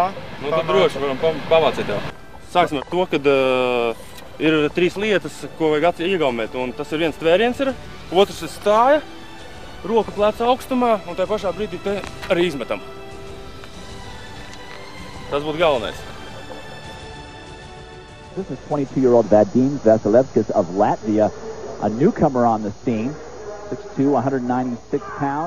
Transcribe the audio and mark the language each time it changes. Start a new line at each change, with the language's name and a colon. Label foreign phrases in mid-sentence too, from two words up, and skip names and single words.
Latvian: Nu, tad droši varam pamācīt tev. Sāksim ar to, kad ir 3 lietas, ko vajag iegaumēt. Un tas ir viens tvēriens, otrs ir stāja, roka pleca augstumā un tajā pašā brīdī te arī izmetam. Tas būtu galvenais.
English: This is 22-year-old Vadims Vasilevskis of Latvia, a newcomer on the scene, 6'2", 196 pounds.